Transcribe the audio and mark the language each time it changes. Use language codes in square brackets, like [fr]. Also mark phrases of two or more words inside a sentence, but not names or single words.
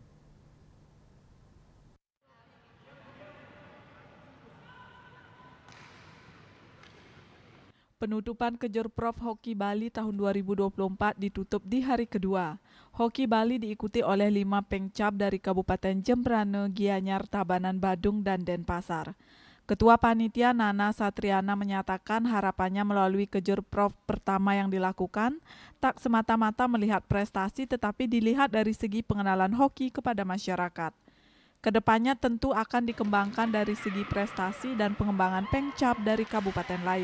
[id] Penutupan Kejurprov Hoki Bali tahun 2024 ditutup di hari kedua. Hoki Bali diikuti oleh 5 pengcap dari Kabupaten Jembrane, Gianyar, Tabanan, Badung, dan Denpasar. Ketua Panitia Nana Satriana menyatakan harapannya melalui Kejurprov pertama yang dilakukan tak semata-mata melihat prestasi tetapi dilihat dari segi pengenalan hoki kepada masyarakat. Kedepannya tentu akan dikembangkan dari segi prestasi dan pengembangan pengcap dari kabupaten lain.